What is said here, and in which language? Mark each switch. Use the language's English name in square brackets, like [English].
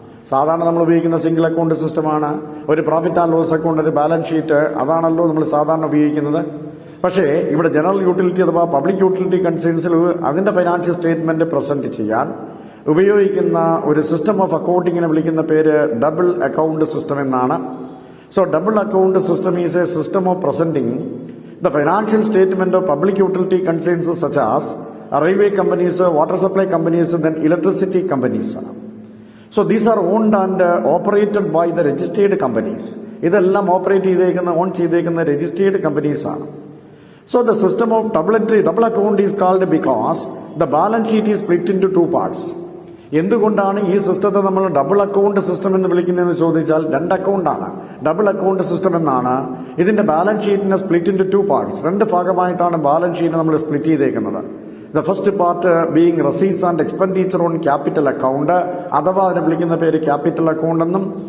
[Malayalam] സാധാരണ നമ്മൾ ഉപയോഗിക്കുന്ന സിംഗിൾ അക്കൗണ്ട് സിസ്റ്റമാണ്. ഒരു പ്രോഫിറ്റ് ആൻഡ് ലോസ് അക്കൗണ്ട്, ഒരു ബാലൻസ് ഷീറ്റ്, അതാണല്ലോ നമ്മൾ സാധാരണ ഉപയോഗിക്കുന്നത്. പക്ഷേ ഇവിടെ ജനറൽ യൂട്ടിലിറ്റി അഥവാ പബ്ലിക് യൂട്ടിലിറ്റി കൺസേൺസിൽ അതിന്റെ ഫൈനാൻഷ്യൽ സ്റ്റേറ്റ്മെന്റ് പ്രസന്റ് ചെയ്യാൻ ഉപയോഗിക്കുന്ന ഒരു സിസ്റ്റം ഓഫ് അക്കൗണ്ടിങ്ങിനെ വിളിക്കുന്ന പേര് ഡബിൾ അക്കൗണ്ട് സിസ്റ്റം എന്നാണ്. [English] So double account system is a system of presenting the financial statement of public utility concerns such as railway companies, water supply companies, then electricity companies. So these are owned and operated by the registered companies. [Malayalam] ഇതെല്ലാം operate ചെയ്തേക്കുന്ന, on ചെയ്തേക്കുന്ന registered companies ആണ്. [English] So the system of double account is called because the balance sheet is split into 2 parts. [Malayalam] എന്തുകൊണ്ടാണ് ഈ സിസ്റ്റത്തെ നമ്മൾ double account system എന്ന് വിളിക്കുന്നതെന്ന് ചോദിച്ചാൽ 2 അക്കൗണ്ടാണ്. ഡബിൾ അക്കൗണ്ട് സിസ്റ്റം എന്നാണ്. ഇതിന്റെ balance ഷീറ്റിനെ [English] Split into 2 parts. [Malayalam] 2 ഭാഗമായിട്ടാണ് ബാലൻസ് ഷീറ്റിനെ നമ്മൾ സ്പ്ലിറ്റ് ചെയ്തേക്കുന്നത്. [English] the first part being receipts and expenditure on capital account, [Malayalam] അഥവാ അതിനെ വിളിക്കുന്ന പേര് ക്യാപിറ്റൽ അക്കൗണ്ട് എന്നും.